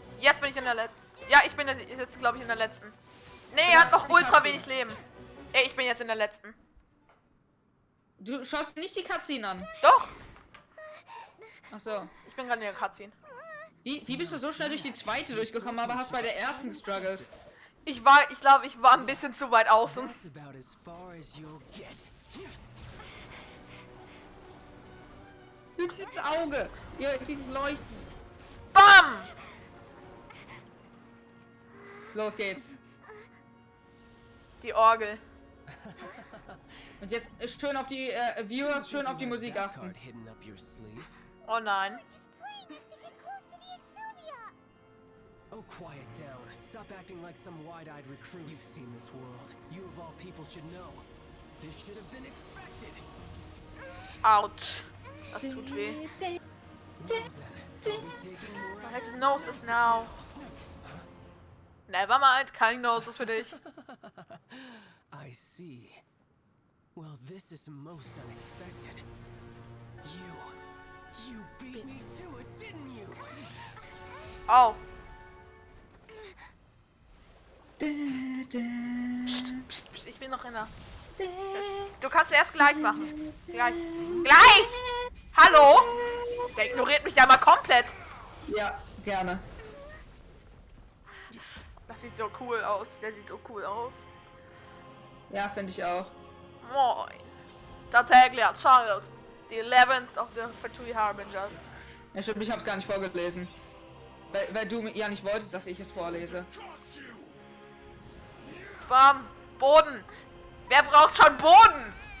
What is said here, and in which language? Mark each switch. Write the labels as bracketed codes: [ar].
[de] Jetzt bin ich in der letzten. Ja, ich bin jetzt, glaube ich, in der letzten. Nee, er hat noch ultra wenig Leben. Ey, ich bin jetzt in der letzten. Du schaust nicht die Cutscene an. Doch, Ach so. ich bin gerade in der Cutscene. Wie bist du so schnell durch die zweite durchgekommen, aber hast bei der ersten gestruggelt? Ich glaube, ich war ein bisschen zu weit außen. [en] That's about as far as you'll get. [de] Dieses Auge. Ja, dieses Leuchten. Bam! Los geht's. Die Orgel. Und jetzt schön auf die Viewers, schön auf die Musik [en] That [de] achten. [en] card hidden up your sleeve. [de] Oh nein. [en] Just playing us to get close to the Exuvia. Oh, quiet down. Stop acting like some wide-eyed recruit. You've seen this world. You of all people should know. This should have been expected. [de] Autsch. Das tut weh. [en] Well then, I'll be taking more My hex knows this now. Never mind, [de] kein Gnosis für dich. [en] I see. Well, this is most unexpected. You beat me to it, didn't you? Oh. [de] Psst, ich bin noch in der... Du kannst erst gleich machen. Gleich. Gleich! Hallo? Der ignoriert mich ja mal komplett. Ja, gerne. Das sieht so cool aus. Der sieht so cool aus. Ja, finde ich auch. Moin. Tartaglia, Childe. [en] The 11th of the Fatui Harbingers. [de] Ja, stimmt, ich hab's gar nicht vorgelesen. Weil du ja nicht wolltest, dass ich es vorlese. Bam. Boden. Wer braucht schon Boden?